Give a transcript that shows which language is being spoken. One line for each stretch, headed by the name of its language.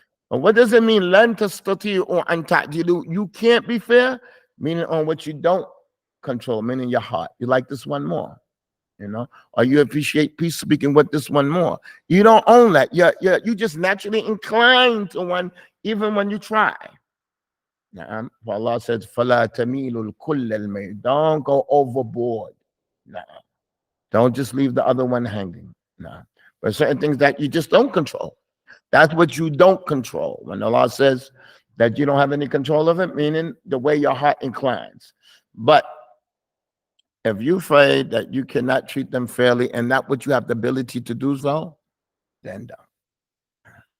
English: But what does it mean?
Arabic: لَن تَسْتَطِيعُوا أَن تَعْدِلُوا.
English: You can't be fair, meaning on what you don't control, meaning your heart. You like this one more, or you appreciate peace speaking with this one more. You don't own that. You just naturally inclined to one, even when you try. Now, Allah says,
Arabic: فَلَا تَمِيلُ الْكُلَّ الْمَيْلِ.
English: Don't go overboard. Don't just leave the other one hanging. But certain things that you just don't control. That's what you don't control. When Allah says that you don't have any control of it, meaning the way your heart inclines. But if you're afraid that you cannot treat them fairly and not what you have the ability to do so, then don't.